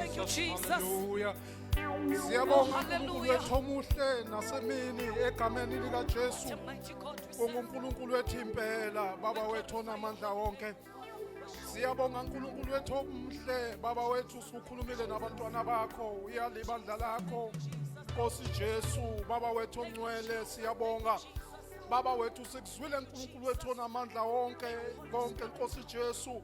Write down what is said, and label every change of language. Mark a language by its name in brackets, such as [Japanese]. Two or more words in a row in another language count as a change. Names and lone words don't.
[Zulu] Jesus. Hallelujah. Siyabonga Hallelujah. uNkulunkulu wethu omuhle nasemini egameni lika Jesu. [English] The mighty God we serve. [Zulu] UNkulunkulu wethu impela baba wethu onamandla wonke. Siyabonga uNkulunkulu wethu omhle baba wethu usukhulumile nabantwana bakho uyalibandla lakho. Nkosi Jesu baba wethu ongcwele siyabonga. Baba wethu sikuzwile uNkulunkulu wethu onamandla wonke konke Nkosi Jesu.